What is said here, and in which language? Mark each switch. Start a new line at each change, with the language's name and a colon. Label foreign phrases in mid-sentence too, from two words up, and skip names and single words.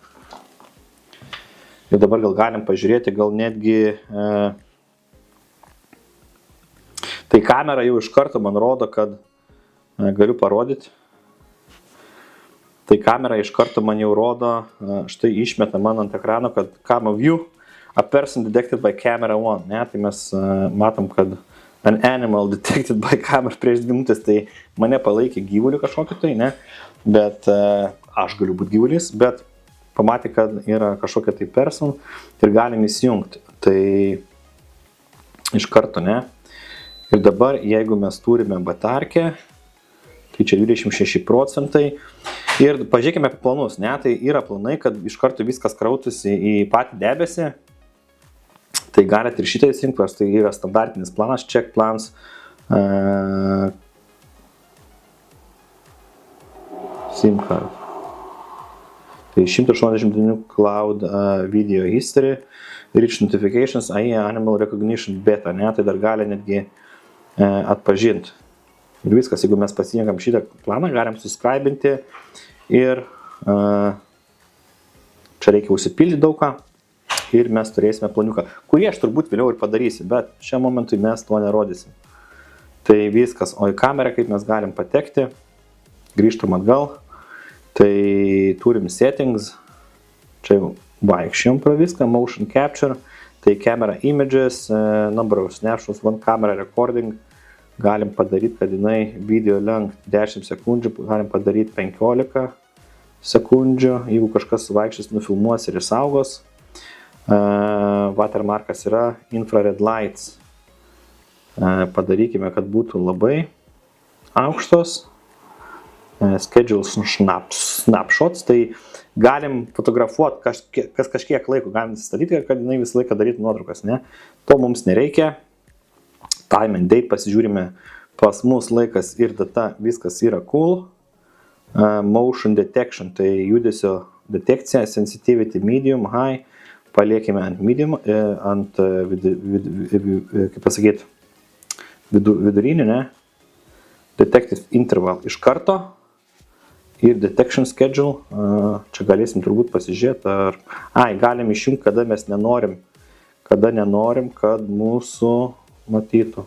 Lithuanian: Ir dabar gal galim pažiūrėti, gal netgi tai kamera jau iš karto man rodo, kad galiu parodyti. Tai kamera iš karto man jau rodo, štai išmeta man ant ekrano, kad
English: camera view, a person detected by camera 1.
Lithuanian: Ne? Tai mes matom, kad
English: an animal detected by camera
Lithuanian: prieš 2 minutės, tai mane palaikė gyvulių kažkokį tai, ne? Bet aš galiu būti gyvulis, bet pamatė, kad yra kažkokia tai person ir galim įsijungti. Tai iš karto, ne? Ir dabar, jeigu mes turime batarkę, tai čia 26%. Ir pažiūrėkime apie planus, ne? Tai yra planai, kad iš karto viskas krautųsi į patį debesį. Tai galite ir šitą įsijungti, tai yra standartinis planas,
English: check plans. SIM card. Tai 189 cloud video history, rich notifications, AI animal recognition beta,
Lithuanian: ne? Tai dar gali netgi atpažinti. Ir viskas, jeigu mes pasirinkam šitą planą, galim subscribinti ir čia reikia užsipildyti daugą ir mes turėsime planiuką, kurį aš turbūt vėliau ir padarysiu, bet šiam momentui mes to nerodysim. Tai viskas, o į kamerą kaip mes galim patekti, grįžtam atgal, tai turim settings, čia jau vaikščiom pro viską,
English: motion capture, tai camera images, number of snapshots, one camera recording,
Lithuanian: galim padaryti, kad jinai video length 10 sekundžių, galim padaryti 15 sekundžių, jeigu kažkas vaikščias, nufilmuos ir išsaugos. Watermarkas yra
English: infrared lights.
Lithuanian: Padarykime, kad būtų labai aukštos.
English: Schedule snapshots,
Lithuanian: tai galim fotografuoti kas kažkiek laiko, galim statyti, kad jinai visą laiką darytų nuotraukas, ne? To mums nereikia.
English: Time and date
Lithuanian: pasižiūrime, pas mus laikas ir data, viskas yra cool.
English: Motion detection,
Lithuanian: tai judesio detekcija,
English: sensitivity medium, high,
Lithuanian: paliekime ant medium, ant kaip pasakyti, vidurinį, ne?
English: Detective interval
Lithuanian: iš karto ir
English: detection schedule,
Lithuanian: čia galėsim turbūt pasižiūrėti, galim išjungti, kada mes nenorim, kad mūsų matytų.